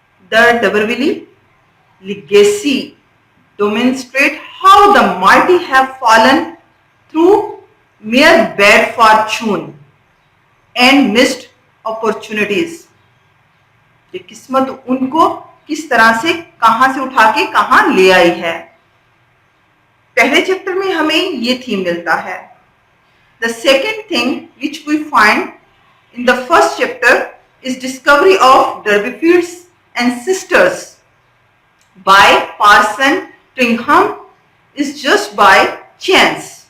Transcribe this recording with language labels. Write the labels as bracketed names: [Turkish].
[English] The D'Urberville legacy demonstrate how the mighty have fallen through mere bad fortune and missed opportunities. [Urdu] کہ قسمت ان کو کس طرح سے کہاں سے اٹھا کے کہاں لے آئی ہے. پہلے چیپٹر میں ہمیں یہ تھیم ملتا ہے. [English] The second thing which we find in the first chapter is discovery of D'Urberville's ancestors by Parson Tringham is just by chance.